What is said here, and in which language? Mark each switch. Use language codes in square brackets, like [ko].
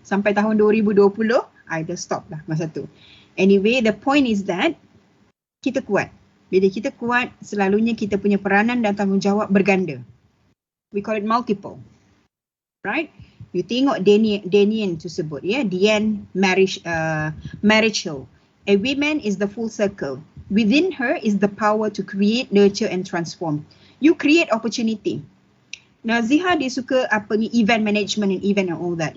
[ms] Sampai tahun 2020, I dah stop lah masa tu. [en] Anyway, the point is that [ms] kita kuat. Bila kita kuat, selalunya kita punya peranan dan tanggungjawab berganda. [en] We call it multiple, right? You [ms] tengok Danian tu sebut, [en] ya, Diane Marichal. A woman is the full circle. Within her is the power to create, nurture and transform. You create opportunity. Naziha [ms] dia suka apa ni, [en] event management and event and all that.